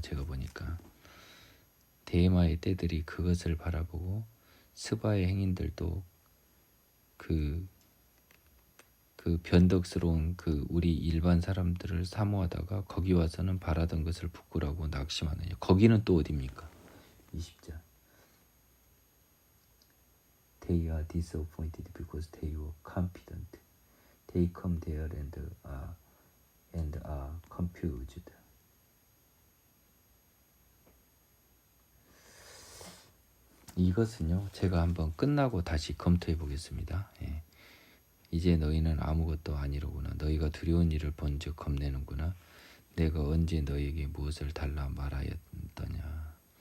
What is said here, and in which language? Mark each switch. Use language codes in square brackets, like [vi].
[ko] 제가 보니까 대마의 떼들이 그것을 바라보고 스바의 행인들도 그 변덕스러운 우리 일반 사람들을 사모하다가 거기 와서는 바라던 것을 부끄러워하고 낙심하느냐. 거기는 또 어디입니까? 20절. [en] They are disappointed because they were confident. They come there and are confused. [ko] 이것은요, 제가 한번 끝나고 다시 검토해 보겠습니다. 예. 이제 너희는 아무것도 아니로구나. 너희가 두려운 일을 본즉 겁내는구나. 내가 언제 너희에게 무엇을 달라 말하였더냐.